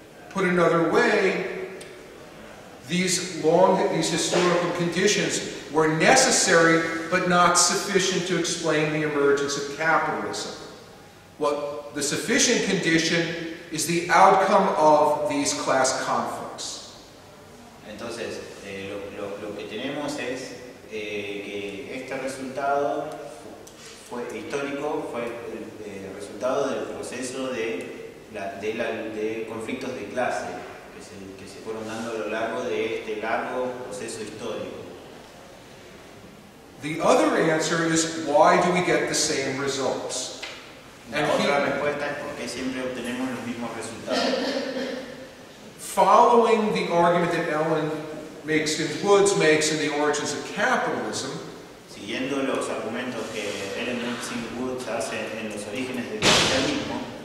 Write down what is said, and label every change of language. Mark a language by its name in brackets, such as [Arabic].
[English] Put another way, these historical conditions were necessary but not sufficient to explain the emergence of capitalism. What the sufficient condition is the outcome of these class conflicts. [Spanish] Entonces, lo que tenemos es que este resultado histórico fue el resultado del proceso de conflictos de clase que se fueron dando a lo largo de este largo proceso histórico. [English] The other answer is, why do we get the same results? [Spanish] La otra respuesta es por qué siempre obtenemos los mismos resultados. [English] Following the argument that Ellen Woods makes in The Origins of Capitalism, [Spanish] siguiendo los argumentos que Ellen Woods hace en Los Orígenes del Capitalismo,